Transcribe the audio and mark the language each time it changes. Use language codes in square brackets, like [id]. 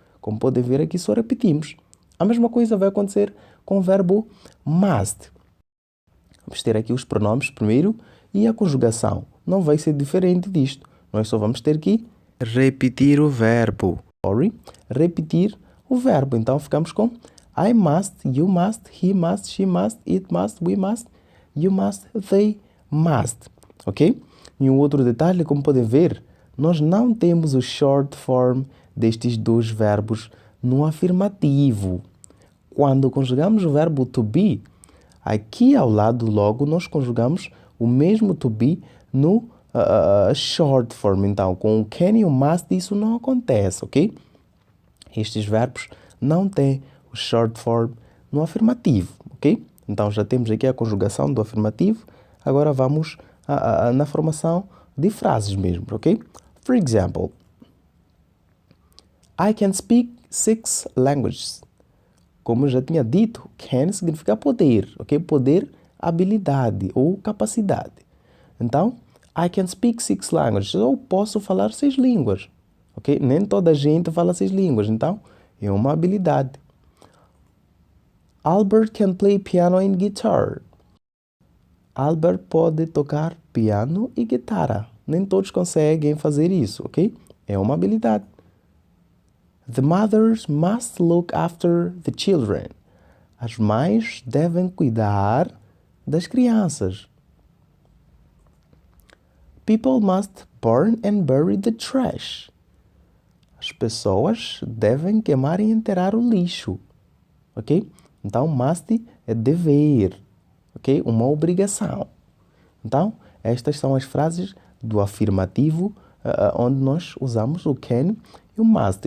[pt] Como podem ver aqui só repetimos. A mesma coisa vai acontecer com o verbo must. Vamos ter aqui os pronomes primeiro e a conjugação. Não vai ser diferente disto. Nós só vamos ter que repetir o verbo. Repetir o verbo. Então ficamos com [en] I must, you must, he must, she must, it must, we must, you must, they must. Ok? [pt] E um outro detalhe, como podem ver, nós não temos o short form destes dois verbos no afirmativo. Quando conjugamos o verbo to be, aqui ao lado logo nós conjugamos o mesmo to be no short form. Então, com o can e o must isso não acontece, ok? Estes verbos não têm o short form no afirmativo, ok? Então, já temos aqui a conjugação do afirmativo. Agora vamos na formação de frases mesmo, ok? [en] For example, I can speak 6 languages. [pt] Como eu já tinha dito, can significa poder, ok? Poder, habilidade ou capacidade. [en] Então, I can speak 6 languages. [pt] Eu posso falar 6 línguas, ok? Nem toda a gente fala 6 línguas, então é uma habilidade. [en] Albert can play piano and guitar. [pt] Albert pode tocar piano e guitarra. Nem todos conseguem fazer isso, ok? É uma habilidade. [en] The mothers must look after the children. [pt] As mães devem cuidar das crianças. [en] People must burn and bury the trash. [pt] As pessoas devem queimar e enterrar o lixo. Ok? Então, must é dever. Ok? Uma obrigação. Então, estas são as frases do afirmativo onde nós usamos o can e o must.